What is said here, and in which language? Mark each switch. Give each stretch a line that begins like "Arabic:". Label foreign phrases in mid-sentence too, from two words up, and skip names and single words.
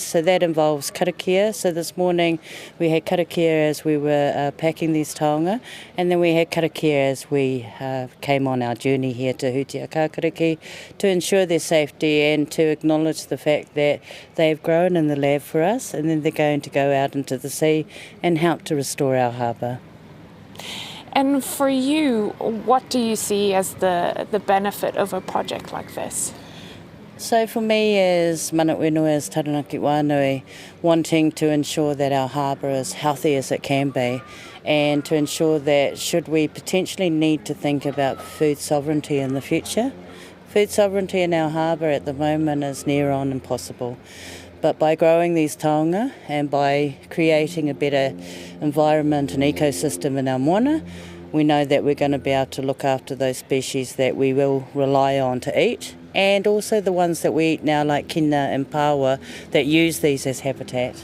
English: So that involves karakia. So this morning we had karakia as we were packing these taonga, and then we had karakia as we came on our journey here to Hutiakākariki to ensure their safety and to acknowledge the fact that they've grown in the lab for us, and then they're going to go out into the sea and help to restore our harbour. And for you, what do you see as the benefit of a project like this? So for me as
Māori: mana whenua,
English: as Taranaki Wānui, wanting to ensure that our harbour is healthy as it can be, and to ensure that should we potentially need to think about food sovereignty in the future, food sovereignty in our harbour at the moment is near on impossible. But by growing these taonga and by creating a better environment and ecosystem in our moana, we know that we're going to be able to look after those species that we will rely on to eat, and also the ones that we eat now like kina and paua that use these as habitat.